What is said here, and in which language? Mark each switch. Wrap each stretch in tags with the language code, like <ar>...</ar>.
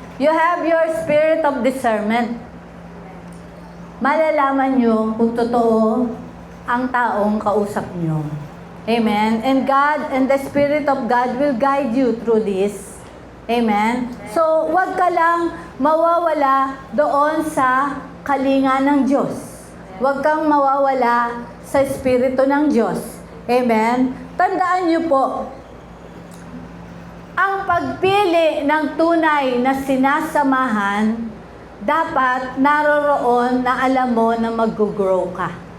<en>You have your spirit of discernment.</en> <tl>Malalaman nyo kung totoo ang taong kausap nyo. Amen.</tl> <en>And God and the Spirit of God will guide you through this. Amen.</en> <tl>So, huwag ka lang mawawala doon sa kalinga ng Diyos. Huwag kang mawawala sa Espiritu ng Diyos. Amen? Tandaan niyo po, ang pagpili ng tunay na sinasamahan, dapat naroroon na alam mo na mag-grow ka.</tl>